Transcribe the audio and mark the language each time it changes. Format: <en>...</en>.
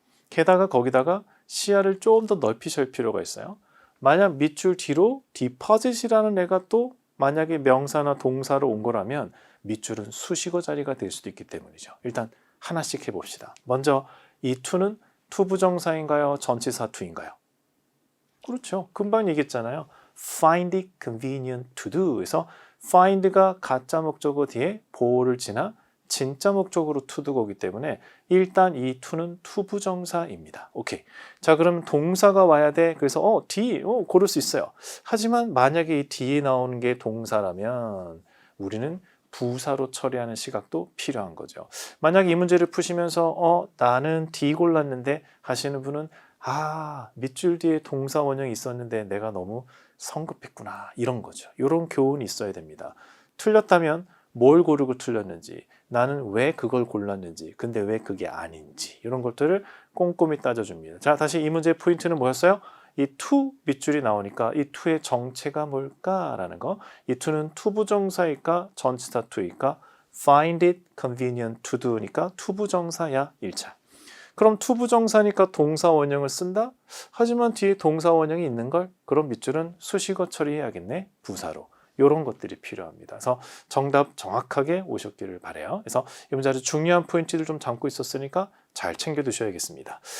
<ko>게다가 거기다가 시야를 조금 더 넓히실 필요가 있어요. 만약 밑줄 뒤로 deposit이라는 애가 또 만약에 명사나 동사로 온 거라면 밑줄은 수식어 자리가 될 수도 있기 때문이죠. 일단 하나씩 해봅시다. 먼저 이 to는 투부정사인가요? 전치사 to인가요? 그렇죠. 금방 얘기했잖아요.</ko> <en>Find it convenient to do.</en> <ko>그래서 find가 가짜 목적어 뒤에 보어를 지나 진짜 목적으로 to do고기 때문에 일단 이 to는 투부정사입니다. 오케이. 자, 그럼 동사가 와야 돼. 그래서 D 고를 수 있어요. 하지만 만약에 이 D에 나오는 게 동사라면 우리는 부사로 처리하는 시각도 필요한 거죠. 만약에 이 문제를 푸시면서 나는 D 골랐는데 하시는 분은 밑줄 뒤에 동사 원형이 있었는데 내가 너무 성급했구나, 이런 거죠. 이런 교훈이 있어야 됩니다. 틀렸다면 뭘 고르고 틀렸는지, 나는 왜 그걸 골랐는지, 근데 왜 그게 아닌지, 이런 것들을 꼼꼼히 따져줍니다. 자, 다시 이 문제의 포인트는 뭐였어요? 이 to 밑줄이 나오니까 이 to의 정체가 뭘까라는 거. 이 to는 투부정사일까 전치사 to일까?</ko> <en>find it convenient to do</en> <ko>니까 투부정사야 1차. 그럼 투부정사니까 동사 원형을 쓴다? 하지만 뒤에 동사 원형이 있는걸? 그럼 밑줄은 수식어 처리해야겠네. 부사로. 이런 것들이 필요합니다. 그래서 정답 정확하게 오셨기를 바라요. 그래서 이 문제 아주 중요한 포인트를 좀 담고 있었으니까 잘 챙겨 두셔야겠습니다.</ko>